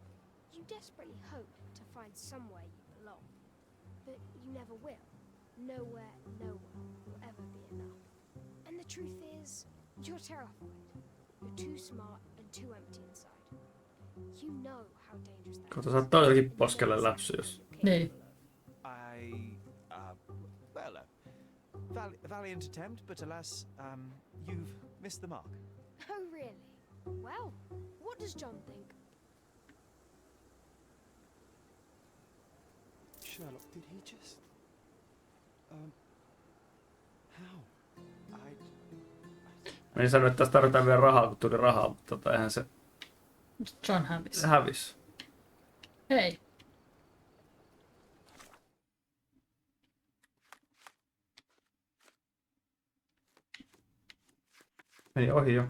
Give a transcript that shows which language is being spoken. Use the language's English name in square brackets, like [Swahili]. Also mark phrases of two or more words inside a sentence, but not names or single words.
[English] You desperately hope to find somewhere you belong. But you never will. Nowhere, no one will ever be enough. And the truth is, you're terrified. You're too smart and too empty inside. You know how dangerous that [Finnish] Kato, saattaa jotenkin poskelle läpsy, jos... Niin. [English] Well, valiant attempt, but alas, you've missed the mark. Oh, really? Well, what does John think? Sherlock, did he just... how? [Finnish] Mä en sano, että tässä tarvitaan vielä rahaa, kun tuli rahaa, mutta eihän se... John hävisi. Se hävisi. Hei. Meni ohi jo.